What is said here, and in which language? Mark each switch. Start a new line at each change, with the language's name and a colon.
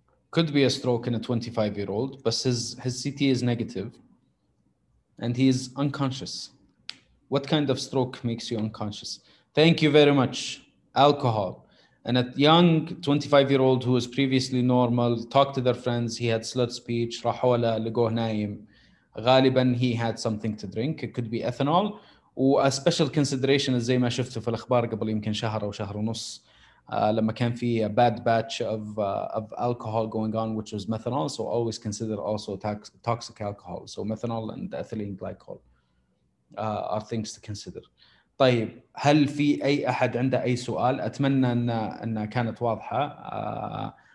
English: Could be a stroke in a 25-year-old, but his CT is negative and he is unconscious. What kind of stroke makes you unconscious? Thank you very much. Alcohol. And a young 25-year-old who was previously normal, talked to their friends, he had slurred speech,
Arabic: راحوا له لقوه نايم.
English: غالبا he had something to drink. It could be ethanol.
Arabic: و
English: a special consideration
Arabic: زي ما شفتوا في الأخبار قبل يمكن شهر أو شهر ونص. لما كان في
English: a bad batch of alcohol going on, which was methanol. So always consider also toxic alcohol. So methanol and ethylene glycol are things to consider.
Arabic: طيب هل في أي أحد عنده أي سؤال؟ أتمنى أن كانت واضحة.